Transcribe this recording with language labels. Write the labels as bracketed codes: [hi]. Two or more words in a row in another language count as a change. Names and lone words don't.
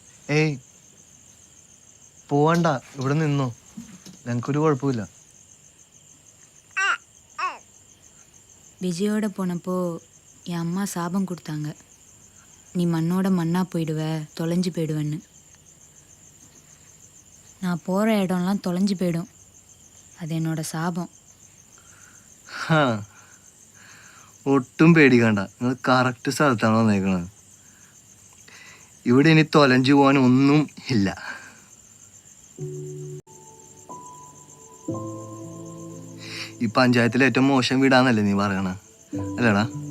[ml] ഏയ് പോവണ്ട, ഇവിടെ നിന്നോ. ഞങ്ങൾക്കൊരു കുഴപ്പമില്ല. [ta] விஜயோட போனப்போ என் அம்மா சாபம் கொடுத்தாங்க, நீ மண்ணோட மண்ணா போயிடுவ, தொலைஞ்சு போயிடுவேன்னு. நான் போகிற இடம்லாம் தொலைஞ்சு போயிடும், அது என்னோட சாபம். [ml] ഒട്ടും പേടിക്കണ്ട, നിങ്ങൾ കറക്റ്റ് സ്ഥലത്താണ് വന്നേക്കണത്. ഇവിടെ ഇനി തൊലഞ്ചു പോകാൻ ഒന്നും ഇല്ല. ഈ പഞ്ചായത്തിലെ ഏറ്റവും മോശം വീടാന്നല്ലേ നീ പറയണ, അല്ലേടാ?